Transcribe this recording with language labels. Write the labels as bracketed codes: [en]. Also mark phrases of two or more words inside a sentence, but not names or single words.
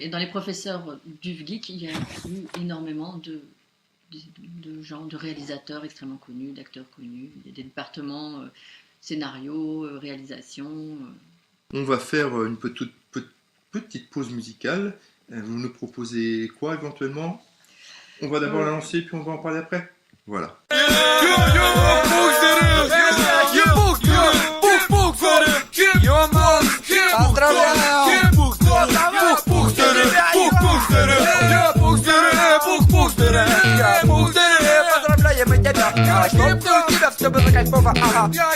[fr] Et dans les professeurs du VGIC, il y a eu énormément de gens, de réalisateurs extrêmement connus, d'acteurs connus. Il y a des départements scénario, réalisation. On va faire une petite pause musicale. Vous nous proposez quoi éventuellement? On va d'abord la lancer, puis on va en parler après. Voilà. [ru] Поздравляем мы тебя, чтоб у тебя все было кайфово, ага.